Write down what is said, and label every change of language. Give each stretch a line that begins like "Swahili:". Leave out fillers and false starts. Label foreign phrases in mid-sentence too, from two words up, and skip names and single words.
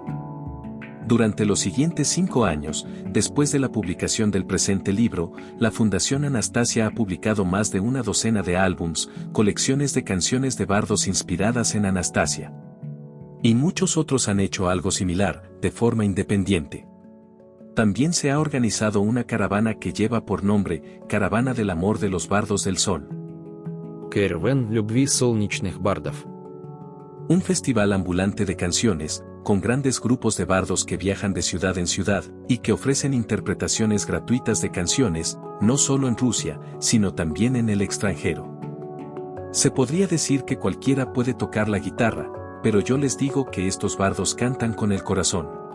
Spanish: Durante los siguientes 5 años, después de la publicación del presente libro, la Fundación Anastasia ha publicado más de 12 de álbums, colecciones de canciones de bardos inspiradas en Anastasia. Y muchos otros han hecho algo similar, de forma independiente. También se ha organizado una caravana que lleva por nombre, Caravana del Amor de los Bardos del Sol.
Russian: Caravan любви солнечных бардов.
Spanish: Un festival ambulante de canciones, con grandes grupos de bardos que viajan de ciudad en ciudad, y que ofrecen interpretaciones gratuitas de canciones, no solo en Rusia, sino también en el extranjero. Se podría decir que cualquiera puede tocar la guitarra, pero yo les digo que estos bardos cantan con el corazón.